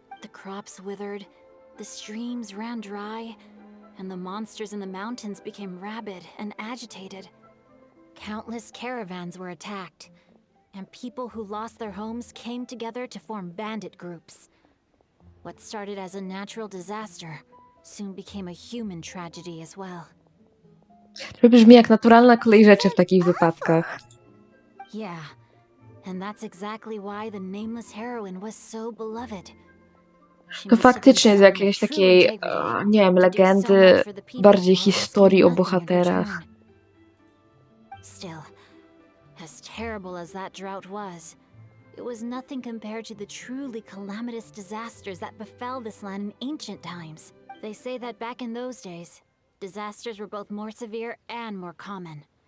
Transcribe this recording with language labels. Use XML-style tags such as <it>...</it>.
<en>The crops withered, the streams ran dry, and the monsters in the mountains became rabid and agitated. Countless caravans were attacked, and people who lost their homes came together to form bandit groups. What started as a natural disaster soon became a human tragedy as well.</en> <pl>To brzmi jak naturalna kolej rzeczy w takich wypadkach.</pl> <en>Yeah, and that's exactly why the nameless heroine was so beloved.</en> <pl>To faktycznie z jakiejś takiej, nie wiem, legendy, bardziej historii o bohaterach.</pl> <en>Still, as terrible as that drought was, it was nothing compared to the truly calamitous disasters that befell this land in ancient times. They say that back in those days, disasters were both more severe and more common.</en>